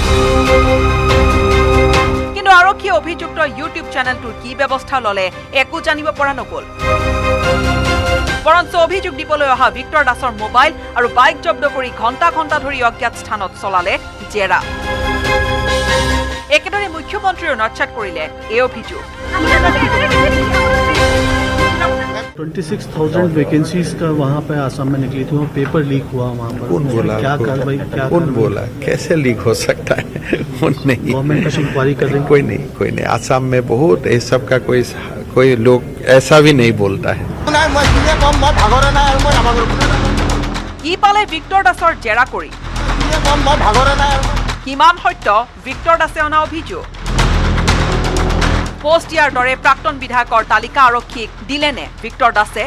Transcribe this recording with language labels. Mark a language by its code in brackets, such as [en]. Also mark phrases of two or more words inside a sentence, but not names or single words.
[as] কিন্তু আৰক্ষীয়ে অভিযুক্ত ইউটিউব চেনেলটোৰ কি ব্যৱস্থা ললে একো জানিব পৰা নগ'ল। বৰঞ্চ অভিযোগ দিবলৈ অহা ভিক্টৰ দাসৰ মোবাইল আৰু বাইক জব্দ কৰি ঘণ্টা ঘণ্টা ধৰি অজ্ঞাত স্থানত চলালে জেৰা। একেদৰে মুখ্যমন্ত্ৰীয়েও নচ্ছাত কৰিলে এই অভিযোগ। [hi] 26,000 वैकेंसीज का वहाँ पे आसाम में निकली थी, वो [en] paper leak [hi] हुआ वहाँ पर। कौन बोला? क्या कार्रवाई? कौन बोला? कैसे लीक हो सकता है? नहीं, गवर्नमेंट का इंक्वायरी कर रही? कोई नहीं। आसाम में बहुत ये सब का कोई लोग ऐसा भी नहीं बोलता है। [as] কি পালে ভিক্টৰ দাসৰ জেৰা কৰি? কিমান সত্য ভিক্টৰ দাসে অনা অভিযোগ? পোষ্ট দিয়াৰ দৰে প্ৰাক্তন বিধায়কৰ তালিকা আৰক্ষীক দিলেনে ভিক্টৰ দাসে?